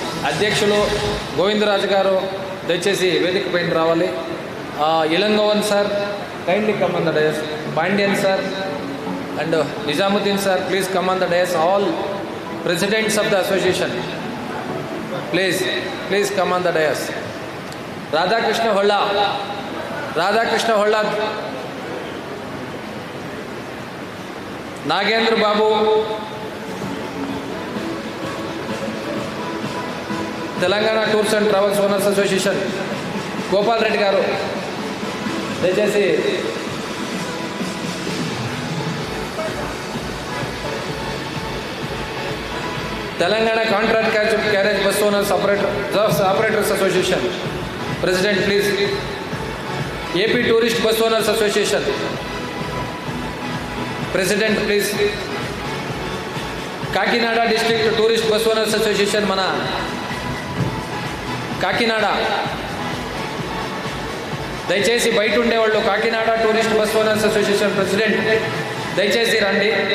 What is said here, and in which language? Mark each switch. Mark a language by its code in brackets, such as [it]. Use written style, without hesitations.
[te] అధ్యక్షులు గోవిందరాజు గారు దయచేసి వేదిక పైన రావాలి. [en] Ilangovan sir kindly come on the dais. Pandian sir and Nizamuddin sir, please come on the dais. All presidents of the association, please come on the dais. Radhakrishna Holla, Nagendra Babu, Telangana Tours and Travels Owners Association, Gopal Reddy garu [te] దయచేసి [en] Telangana contract carriage bus owners operators association president please. AP tourist bus owners association president please. [te] Kakinada district tourist bus owners association మన కాకినాడ, దయచేసి బయట ఉండేవాళ్ళు Kakinada tourist bus owners association president దయచేసి రండి.